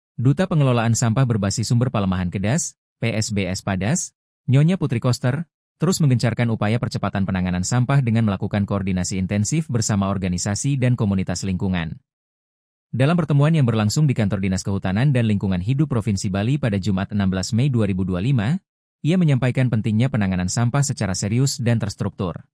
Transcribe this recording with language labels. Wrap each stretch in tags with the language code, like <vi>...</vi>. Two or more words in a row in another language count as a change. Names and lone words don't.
<id>Duta Pengelolaan Sampah Berbasis Sumber Palemahan Kedas, PSBS Padas, Nyonya Putri Koster, terus menggencarkan upaya percepatan penanganan sampah dengan melakukan koordinasi intensif bersama organisasi dan komunitas lingkungan. Dalam pertemuan yang berlangsung di Kantor Dinas Kehutanan dan Lingkungan Hidup Provinsi Bali pada Jumat 16 Mei 2025, ia menyampaikan pentingnya penanganan sampah secara serius dan terstruktur.</id>